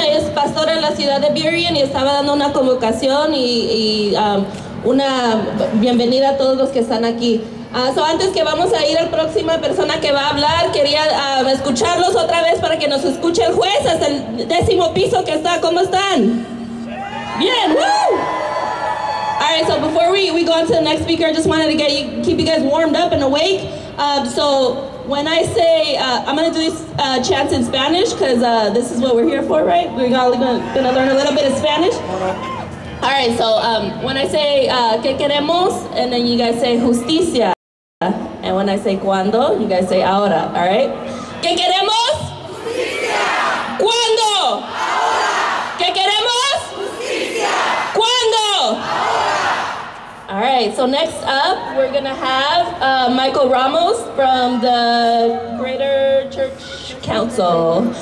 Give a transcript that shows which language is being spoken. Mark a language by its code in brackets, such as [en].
[es] Ella es pastora en la ciudad de Burien y estaba dando una convocación y una bienvenida a todos los que están aquí. Antes que vamos a ir a la próxima persona que va a hablar, quería escucharlos otra vez para que nos escuche el juez hasta el 10º piso que está. ¿Cómo están? Bien, woo! [en] Alright, so before we go on to the next speaker, I just wanted to keep you guys warmed up and awake. So when I say, I'm going to do these chants in Spanish because this is what we're here for, right? We're all going to learn a little bit of Spanish. Alright, so when I say, [es] ¿qué queremos? [en] And then you guys say, justicia. And when I say, ¿cuándo? You guys say, ahora, alright? [es] ¿Qué queremos? Justicia. ¿Cuándo? Ahora. ¿Qué queremos? Justicia. ¿Cuándo? [en] All right, so next up, we're going to have Michael Ramos from the Greater Church Council.